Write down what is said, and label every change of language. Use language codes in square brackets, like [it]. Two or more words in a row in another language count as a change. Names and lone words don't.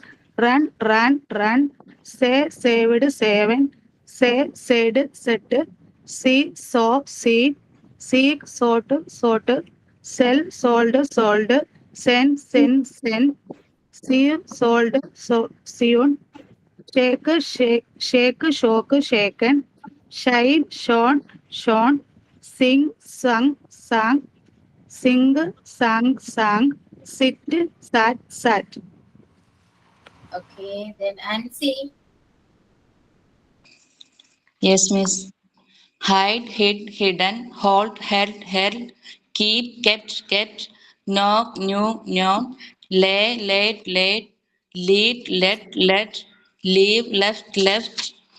[en] run, say, saved, seven, say, said, set, see, saw, see, seek, sought, sell, sold, send, sent, see, sold, sewn, shake, shock, shaken, shine, shone, sing, sang, sang, sit, sat. Okay. Then Ansi. Yes, Miss. Hide, hid, hidden, hold, held, keep, kept, knock, known, lay, laid, lead, led, leave, left,